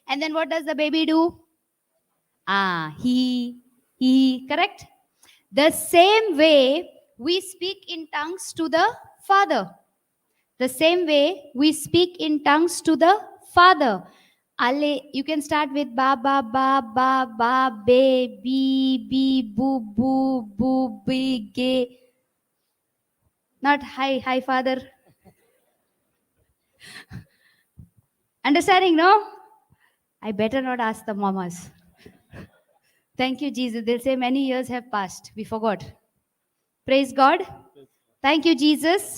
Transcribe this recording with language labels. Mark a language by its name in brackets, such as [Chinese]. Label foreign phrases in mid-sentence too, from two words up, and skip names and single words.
[English] And then what does the baby do? He, correct? The same way we speak in tongues to the Father. The same way we speak in tongues to the Father. Ale, you can start with ba ba ba ba ba be be boo boo boo be ge. Not hi Father. Understanding, no? I better not ask the mamas. Thank you, Jesus. They'll say many years have passed. We forgot. Praise God. Thank you, Jesus.